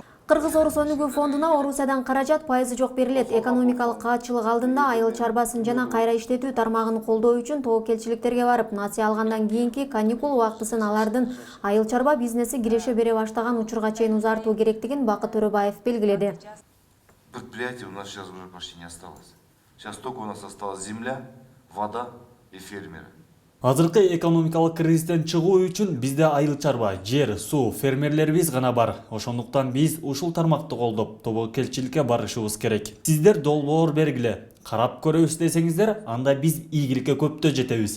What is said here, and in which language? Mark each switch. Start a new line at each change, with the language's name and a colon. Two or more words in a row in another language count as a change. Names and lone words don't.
Kyrgyz: Кыргыз-Орус Өнүгүү фондуна Орусиядан каражат пайызы жок берилет. Экономикалык каатчылык алдында айыл чарбасын жана кайра иштетүү тармагын колдоо үчүн тобокелчиликтерге барып, насыя алгандан кийинки каникул убактысын алардын айыл чарба бизнеси киреше бере баштаган учурга чейин узартуу керектигин Бакыт Төрөбаев белгиледи.
Russian: Предприятий у нас сейчас уже почти не осталось. Сейчас только у нас осталась земля, вода и фермеры.
Kyrgyz: Азыркы экономикалык кризистен чыгуу үчүн бизде айыл чарба, жер, суу, фермерлерибиз гана бар. Ошондуктан биз ушул тармакты колдоп, тобокелчиликке барышыбыз керек. Сиздер долбоор бергиле, карап көрөбүз десеңиздер, анда биз ийгиликке көптө жетебиз.